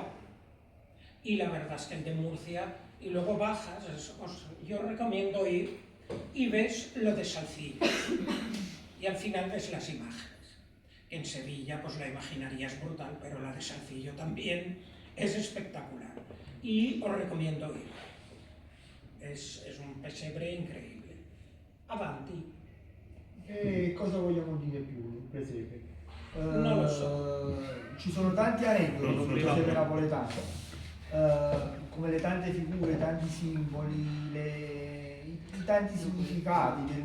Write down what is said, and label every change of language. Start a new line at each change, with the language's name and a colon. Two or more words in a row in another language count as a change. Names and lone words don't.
Spanish: Y la verdad es que el de Murcia, y luego bajas, yo recomiendo ir y ves lo de Salcillo, y al final ves las imágenes. En Sevilla pues la imaginarías brutal, pero la de Salcillo también es espectacular, y os recomiendo ir. Es un pesebre incredibile.
Italian: Avanti. E cosa vogliamo dire più del presepe? Non lo so. Ci sono tanti aneddoti sul presepe napoletano, come le tante figure, i tanti simboli, i tanti significati